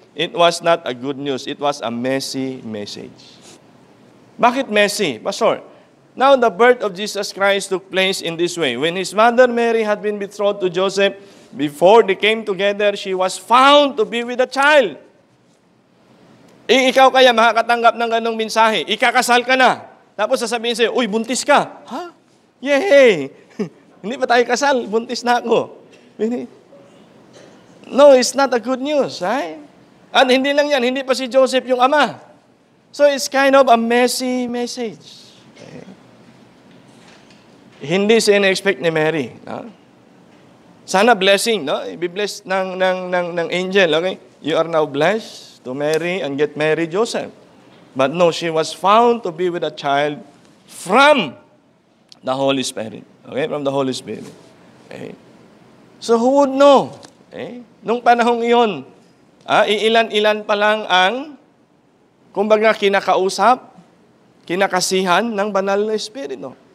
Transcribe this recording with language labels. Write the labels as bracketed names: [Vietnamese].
[English] It was not a good news. It was a messy message. [Filipino] Bakit messy? [English] Pastor, now the birth of Jesus Christ took place in this way. When his mother Mary had been betrothed to Joseph, before they came together, she was found to be with a child. [Filipino] Ikaw kaya makakatanggap ng ganong mensahe. Ikakasal ka na. Tapos sasabihin sa'yo, uy, buntis ka. Ha? Yay! Hindi pa tayo kasal, buntis na ako. [English] No, it's not a good news. Right? [Filipino] At hindi lang yan, hindi pa si Joseph yung ama. [English] So it's kind of a messy message. [Filipino] Okay. Hindi siya in-expect ni Mary. No? Sana blessing, no? I-bless ng angel, okay? [English] You are now blessed to marry and get married Joseph. But no, she was found to be with a child from the Holy Spirit. Okay? From the Holy Spirit. Okay? So who would know? Okay? [Filipino] Nung panahong iyon, iilan-ilan pa lang ang kumbaga kinakausap, kinakasihan ng banal na Espiritu.